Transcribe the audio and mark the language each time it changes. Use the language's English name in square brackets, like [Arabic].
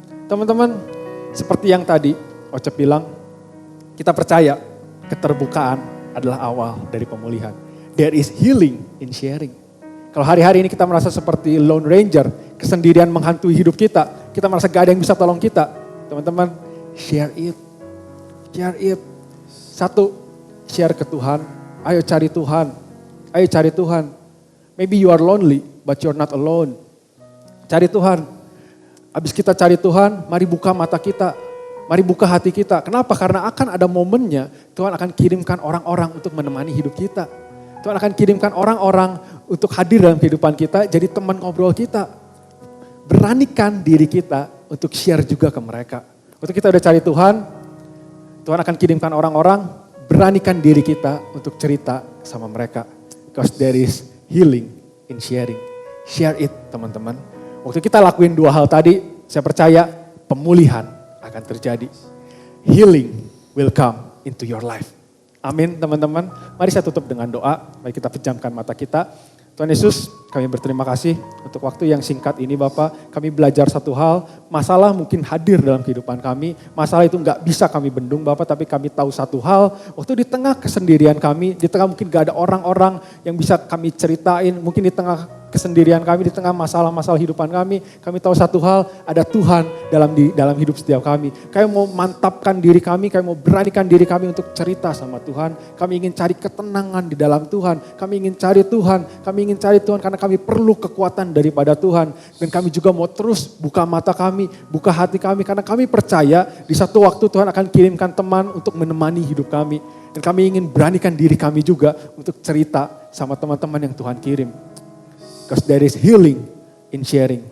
[Indonesian] Teman-teman, seperti yang tadi Ocep bilang, kita percaya keterbukaan adalah awal dari pemulihan. [English] There is healing in sharing. [Indonesian] Kalau hari-hari ini kita merasa seperti lone ranger, kesendirian menghantui hidup kita merasa gak ada yang bisa tolong kita. Teman-teman, [English] share it. Share it. [Indonesian] Satu, share ke Tuhan. Ayo cari Tuhan. Ayo cari Tuhan. [English] Maybe you are lonely, but you're not alone. [Indonesian] Cari Tuhan. Habis kita cari Tuhan, mari buka mata kita. Mari buka hati kita. Kenapa? Karena akan ada momennya Tuhan akan kirimkan orang-orang untuk menemani hidup kita. Tuhan akan kirimkan orang-orang untuk hadir dalam kehidupan kita, jadi teman ngobrol kita. Beranikan diri kita untuk share juga ke mereka. Waktu kita udah cari Tuhan, Tuhan akan kirimkan orang-orang, beranikan diri kita untuk cerita sama mereka. [English] Because there is healing in sharing. Share it teman-teman. [Indonesian] Waktu kita lakuin dua hal tadi, saya percaya pemulihan akan terjadi. [English] Healing will come into your life. [Indonesian] Amin teman-teman. Mari saya tutup dengan doa. Mari kita pejamkan mata kita. Tuhan Yesus, kami berterima kasih untuk waktu yang singkat ini Bapak. Kami belajar satu hal, masalah mungkin hadir dalam kehidupan kami. Masalah itu nggak bisa kami bendung Bapak, tapi kami tahu satu hal. Waktu di tengah kesendirian kami, di tengah mungkin gak ada orang-orang yang bisa kami ceritain. Mungkin di tengah kesendirian kami, di tengah masalah-masalah hidupan kami tahu satu hal, ada Tuhan dalam hidup setiap kami. Kami mau mantapkan diri kami mau beranikan diri kami untuk cerita sama Tuhan. Kami ingin cari ketenangan di dalam Tuhan. Kami ingin cari Tuhan karena kami perlu kekuatan daripada Tuhan. Dan kami juga mau terus buka mata kami, buka hati kami, karena kami percaya di satu waktu Tuhan akan kirimkan teman untuk menemani hidup kami. Dan kami ingin beranikan diri kami juga untuk cerita sama teman-teman yang Tuhan kirim. [English] Because there is healing in sharing.